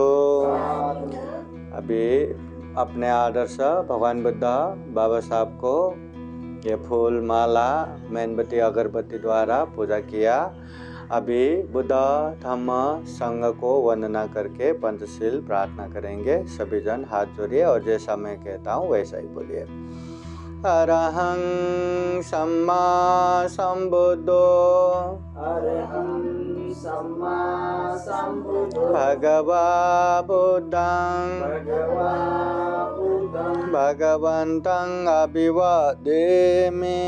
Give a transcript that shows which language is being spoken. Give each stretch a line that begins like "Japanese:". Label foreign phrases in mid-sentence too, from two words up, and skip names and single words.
Hindi: अभी अपने आदर से भगवान बुद्ध बाबा साहब को ये फूल माला मेणबत्ती अगरबत्ती द्वारा पूजा किया। अभी बुद्ध धम्म संघ को वंदना करके पंचशील प्रार्थना करेंगे। सभी जन हाथ जोड़िए और जैसा मैं कहता हूँ वैसा ही बोलिए।
Pali: अरहं सम्मा संबुद्धो अरहं सम्मा संबुद्धो भगवा बुद्धं भगवन्तं अभिवादेमि